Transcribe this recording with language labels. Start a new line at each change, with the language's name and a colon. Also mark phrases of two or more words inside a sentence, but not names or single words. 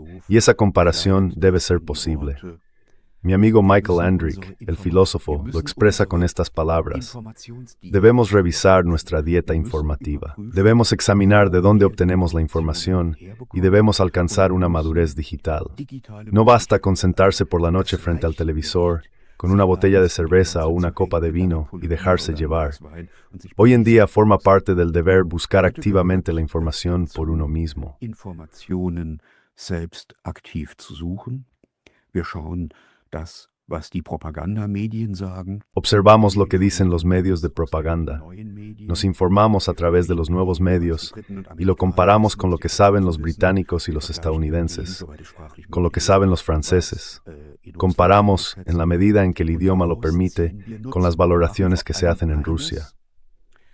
Spanish: Y esa comparación debe ser posible. Mi amigo Michael Andrick, el filósofo, lo expresa con estas palabras: debemos revisar nuestra dieta informativa, debemos examinar de dónde obtenemos la información y debemos alcanzar una madurez digital. No basta con sentarse por la noche frente al televisor, con una botella de cerveza o una copa de vino y dejarse llevar. Hoy en día forma parte del deber buscar activamente la información por uno mismo.
German: Informationen selbst aktiv zu suchen. Wir schauen das, was die Propagandamedien sagen.
Spanish: Observamos lo que dicen los medios de propaganda. Nos informamos a través de los nuevos medios y lo comparamos con lo que saben los británicos y los estadounidenses, con lo que saben los franceses. Comparamos, en la medida en que el idioma lo permite, con las valoraciones que se hacen en Rusia.